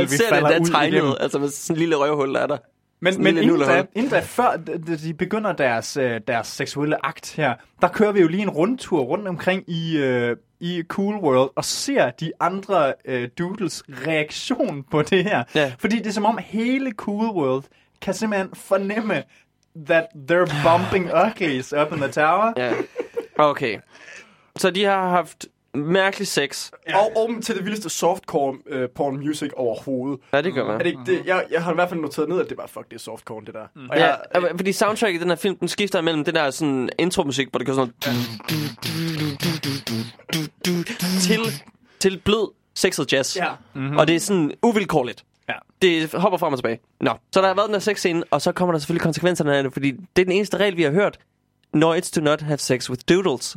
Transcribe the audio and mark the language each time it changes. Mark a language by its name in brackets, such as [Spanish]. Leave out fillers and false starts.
[Danish] vi falder ud igennem. Og man ser det, der tegnet, altså med sådan en lille røvhul, der er der. Men inden da, før de begynder deres seksuelle akt her, der kører vi jo lige en rundtur rundt omkring i Cool World og ser de andre doodles reaktion på det her. Ja. Fordi det er som om hele Cool World kan simpelthen fornemme [English] that they're bumping uglies up in the tower. [Danish] Ja. Okay. Så de har haft mærkelig sex. Ja. Og til det vildeste softcore-porn music overhovedet. Ja, det gør man. Er det ikke det? Jeg har i hvert fald noteret ned, at det bare, fuck, det er softcore, det der. Mm. Ja, fordi soundtracket i den her film, den skifter imellem den der sådan intro-musik, hvor det kører sådan til blød sexet jazz. Ja. Mm-hmm. Og det er sådan uvilkårligt. Ja. Det hopper frem og tilbage. Nå. Så der har været den her sexscene, og så kommer der selvfølgelig konsekvenserne af det, fordi det er den eneste regel, vi har hørt. [English] No, it's to not have sex with doodles.